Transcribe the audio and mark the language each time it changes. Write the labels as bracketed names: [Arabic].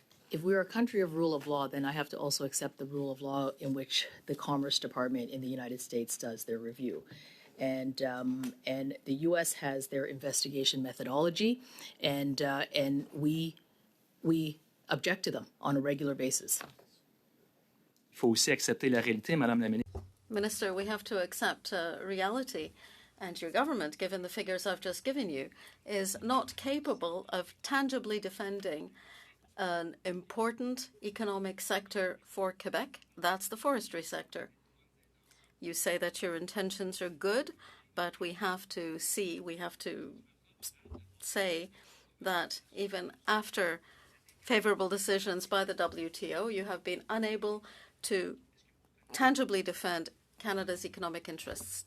[English] If we're a country of rule of law, then I have to also accept the rule of law in which the Commerce Department in the United States does their review. And the U.S. has their investigation methodology, and we object to them on a regular basis. [French] Il faut aussi accepter la réalité, Madame la ministre. [English] Minister, we have to accept reality. And your government, given the figures I've just given you, is not capable of tangibly defending an important economic sector for Quebec. That's the forestry sector. You say that your intentions are good, but we have to say that even after favorable decisions by the WTO, you have been unable to tangibly defend Canada's economic interests.